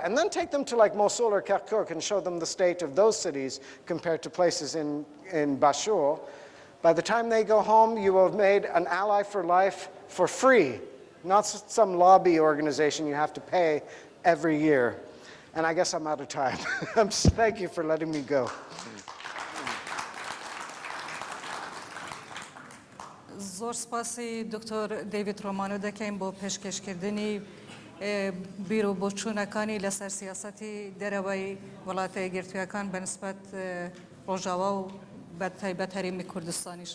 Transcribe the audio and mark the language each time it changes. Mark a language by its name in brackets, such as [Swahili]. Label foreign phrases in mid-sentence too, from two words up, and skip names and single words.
[English] And then take them to like Mosul or Kirkuk and show them the state of those cities compared to places in Bashur. By the time they go home, you will have made an ally for life for free, not some lobby organization you have to pay every year. And I guess I'm out of time. Thank you for letting me go. [Central Kurdish] زۆر سپاسی دکتۆر دیوید ڕۆمانۆ دەکەین بۆ پێشکەشکردنی بیر و بۆچوونەکانی لەسەر سیاسەتی دەرەوەی وڵاتە یەکگرتوویەکان بەنسبەت ڕۆژاوا و بەتایبەت هەرێمی کوردستانیش.